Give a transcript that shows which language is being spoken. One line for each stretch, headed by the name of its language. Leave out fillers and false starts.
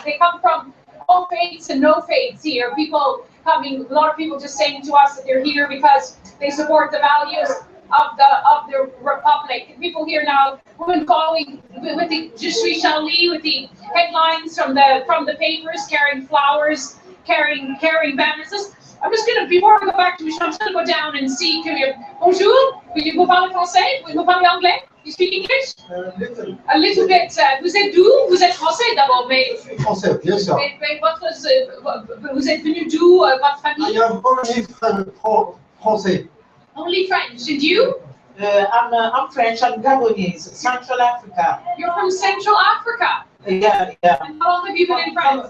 English: They come from all faiths and no faiths here. People coming, a lot of people just saying to us that they're here because they support the values of the Republic. People here now, women calling with the Je suis Charlie, with the headlines from the papers, carrying flowers, carrying banners. I'm just going to, before I go back to Michel, I'm just going to go down and see.
French: Bonjour, vous parlez français? Vous parlez anglais?
English: You speak English? A little bit.
French: Vous êtes d'où? Vous êtes français d'abord, mais... Je suis français, bien sûr. Mais vous êtes venu d'où, votre famille?
English: I am only français. Only French, and you? I'm French, I'm Gabonese, Central Africa. You're from Central Africa? Yeah. And how long have you been in France?